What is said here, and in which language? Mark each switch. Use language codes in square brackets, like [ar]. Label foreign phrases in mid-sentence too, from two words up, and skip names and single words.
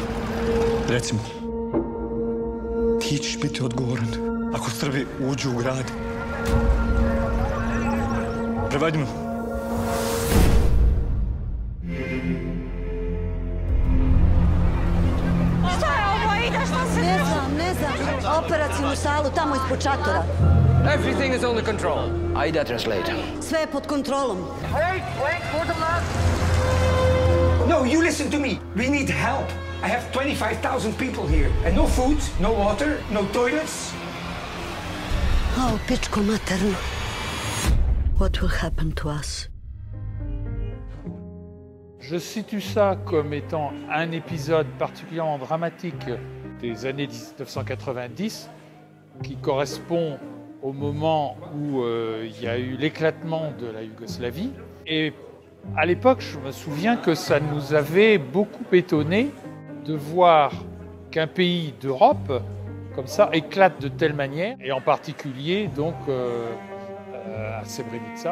[bs] Recimo, ti ćeš biti odgovoran ako Srbi uđu u grad. Prevađimo. Šta je ovo? Ide, šta se... Ne znam. Operacijnu salu tamo ispod šatora. [en] Everything is under control. Aida translate. [bs] Sve je pod kontrolom. [en] Wait for the last... No, you listen to me. We need help. I have 25,000 people here. And no food, no water, no toilets. Oh, [bs] pičko materno. [en] What will happen to us? [fr] Je situe ça comme étant un épisode particulièrement dramatique des années 1990 qui correspond au moment où il y a eu l'éclatement de la Yougoslavie. Et à l'époque, je me souviens que ça nous avait beaucoup étonné de voir qu'un pays d'Europe, comme ça, éclate de telle manière, et en particulier donc à Srebrenica.